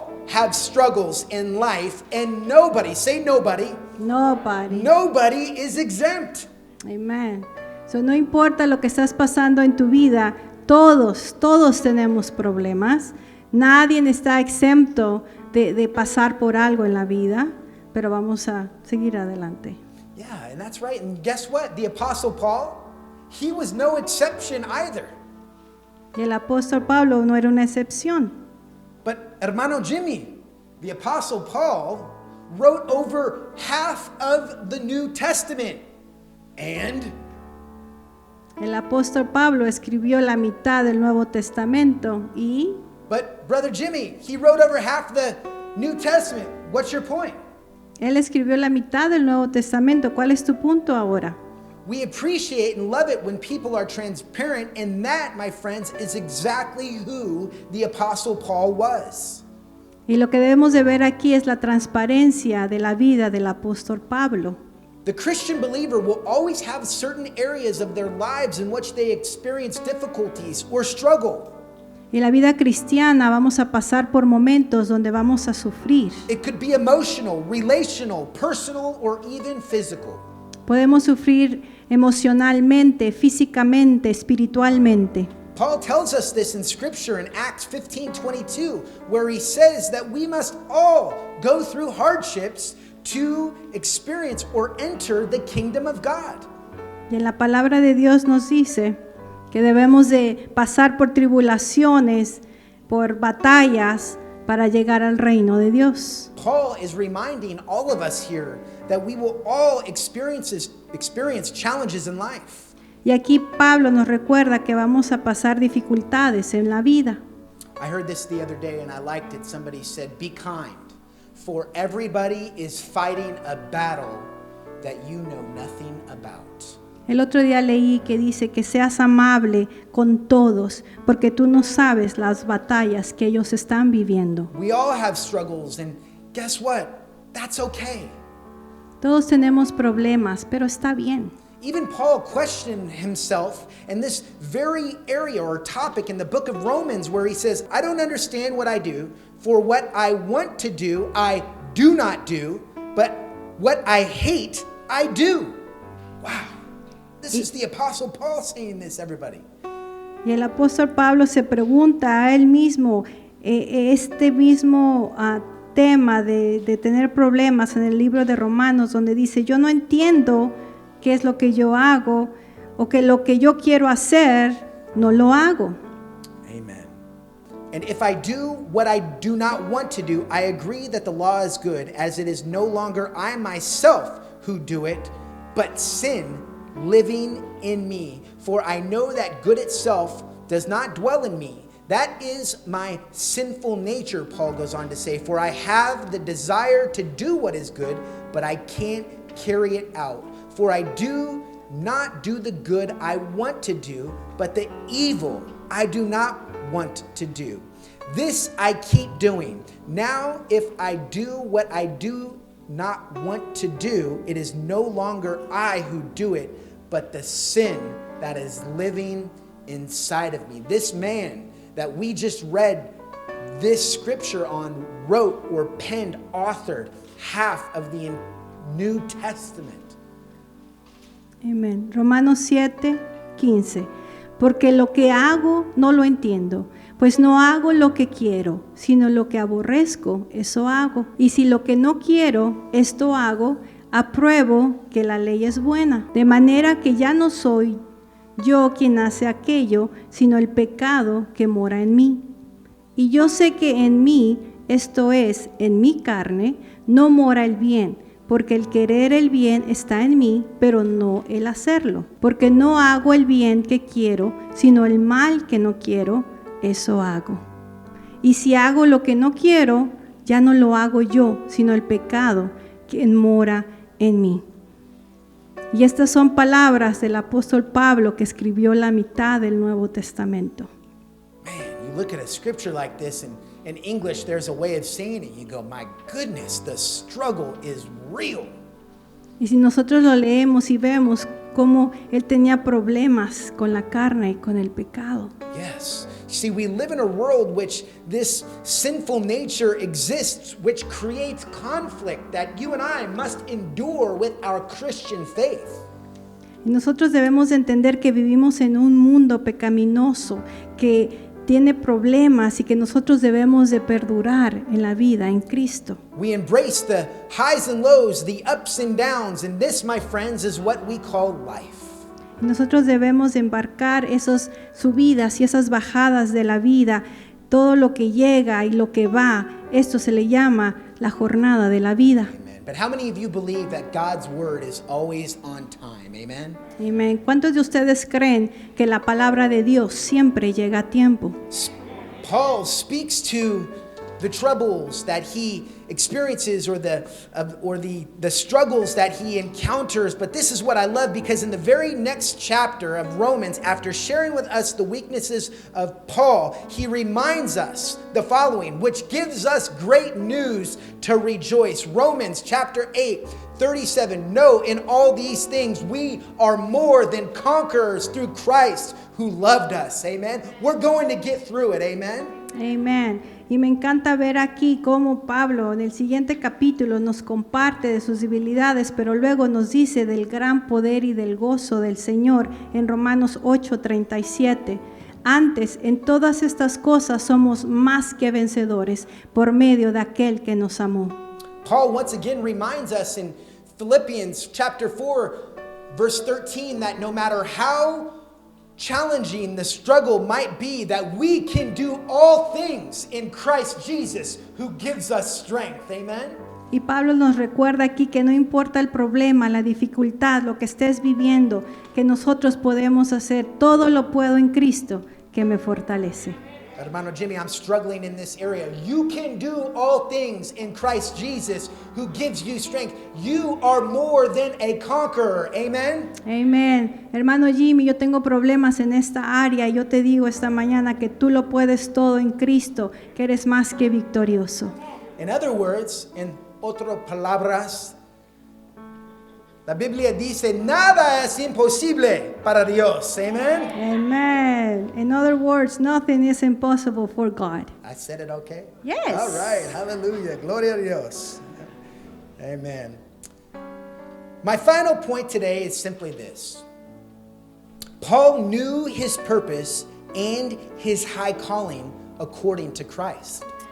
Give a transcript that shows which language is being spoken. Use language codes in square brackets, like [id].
[en] have struggles in life, and nobody, say nobody, Nobody. is exempt. Amen. [es] So, no importa lo que estás pasando en tu vida, todos tenemos problemas. Nadie está exento de pasar por algo en la vida, pero vamos a seguir adelante. [en] Yeah, and that's right. And guess what? The Apostle Paul, he was no exception either. [es] Y el apóstol Pablo no era una excepción. [en] But hermano Jimmy, the Apostle Paul wrote over half of the New Testament. And [es] El apóstol Pablo escribió la mitad del Nuevo Testamento [en] but brother Jimmy, he wrote over half the New Testament. What's your point? [es] él escribió la mitad del Nuevo Testamento. ¿Cuál es tu punto ahora? [en] We appreciate and love it when people are transparent, and that, my friends, is exactly who the Apostle Paul was. [es] Y lo que debemos de ver aquí es la transparencia de la vida del apóstol Pablo. [en] The Christian believer will always have certain areas of their lives in which they experience difficulties or struggle. [es] En la vida cristiana vamos a pasar por momentos donde vamos a sufrir. [en] It could be emotional, relational, personal, or even physical. [es] Podemos sufrir emocionalmente, físicamente, espiritualmente. [en] Paul tells us this in Scripture in Acts 15:22, where he says that we must all go through hardships to experience or enter the kingdom of God. [es] Y en la palabra de Dios nos dice que debemos de pasar por tribulaciones, por batallas para llegar al reino de Dios. [en] Paul is reminding all of us here that we will all experience challenges in life. [es] Y aquí Pablo nos recuerda que vamos a pasar dificultades en la vida. [en] I heard this the other day and I liked it. Somebody said, "Be kind, for everybody is fighting a battle that you know nothing about." [es] El otro día leí que dice que seas amable con todos, porque tú no sabes las batallas que ellos están viviendo. [en] We all have struggles, and guess what? That's okay. [es] Todos tenemos problemas, pero está bien. [en] Even Paul questioned himself in this very area or topic in the book of Romans, where he says, "I don't understand what I do, for what I want to do, I do not do, but what I hate, I do." Wow. This is the Apostle Paul saying this, everybody. [es] Y el apóstol Pablo se pregunta a él mismo este mismo tema de tener problemas en el libro de Romanos, donde dice, yo no entiendo qué es lo que yo hago, o que lo que yo quiero hacer, no lo hago. [en] Amen. And if I do what I do not want to do, I agree that the law is good, as it is no longer I myself who do it, but sin living in me. For I know that good itself does not dwell in me. That is my sinful nature, Paul goes on to say. For I have the desire to do what is good, but I can't carry it out. For I do not do the good I want to do, but the evil I do not want to do. This I keep doing. Now, if I do what I do not want to do, it is no longer I who do it, but the sin that is living inside of me. This man that we just read this scripture on wrote or penned, authored half of the New Testament. [es] Amén. Romanos 7:15. Porque lo que hago no lo entiendo, pues no hago lo que quiero, sino lo que aborrezco, eso hago. Y si lo que no quiero, esto hago, apruebo que la ley es buena. De manera que ya no soy yo quien hace aquello, sino el pecado que mora en mí. Y yo sé que en mí, esto es, en mi carne, no mora el bien, porque el querer el bien está en mí, pero no el hacerlo. Porque no hago el bien que quiero, sino el mal que no quiero, eso hago. Y si hago lo que no quiero, ya no lo hago yo, sino el pecado que mora en mí. Y estas son palabras del apóstol Pablo, que escribió la mitad del Nuevo Testamento. [en] Man, you look at a scripture like this, and in English there's a way of saying it. You go, my goodness, the struggle is real. [es] Y si nosotros lo leemos y vemos cómo él tenía problemas con la carne y con el pecado. [en] Yes. See, we live in a world which this sinful nature exists, which creates conflict that you and I must endure with our Christian faith. [es] Y nosotros debemos de entender que vivimos en un mundo pecaminoso que tiene problemas y que nosotros debemos de perdurar en la vida en Cristo. [en] We embrace the highs and lows, the ups and downs, and this, my friends, is what we call life. [es] Nosotros debemos de embarcar esas subidas y esas bajadas de la vida, todo lo que llega y lo que va. Esto se le llama la jornada de la vida. [en] Amen. But how many of you believe that God's word is always on time? Amen. [es] Amén. ¿Cuántos de ustedes creen que la palabra de Dios siempre llega a tiempo? [en] Paul speaks to the troubles that he experiences or the struggles that he encounters. But this is what I love, because in the very next chapter of Romans, after sharing with us the weaknesses of Paul, he reminds us the following, which gives us great news to rejoice. Romans chapter 8:37. No, in all these things we are more than conquerors through Christ who loved us. Amen. We're going to get through it. Amen. [es] Amén. Y me encanta ver aquí cómo Pablo en el siguiente capítulo nos comparte de sus debilidades, pero luego nos dice del gran poder y del gozo del Señor en Romanos 8:37. Antes, en todas estas cosas somos más que vencedores por medio de aquel que nos amó. [en] Paul once again reminds us in Philippians chapter 4, verse 13, that no matter how challenging the struggle might be, that we can do all things in Christ Jesus who gives us strength. Amen. [es] Y Pablo nos recuerda aquí que no importa el problema, la dificultad, lo que estés viviendo, que nosotros podemos hacer todo lo puedo en Cristo que me fortalece. [en] Hermano Jimmy, I'm struggling in this area. You can do all things in Christ Jesus who gives you strength. You are more than a conqueror. Amen. [es] Amén. Hermano Jimmy, yo tengo problemas en esta área. Yo te digo esta mañana que tú lo puedes todo en Cristo, que eres más que victorioso. [en] In other words, [es] en otras palabras, la Biblia dice, nada es imposible para Dios. [en] Amen. Amen. In other words, nothing is impossible for God. I said it okay? Yes. All right. Hallelujah. [es] Gloria a Dios. [en] Amen. My final point today is simply this. Paul knew his purpose and his high calling according to Christ.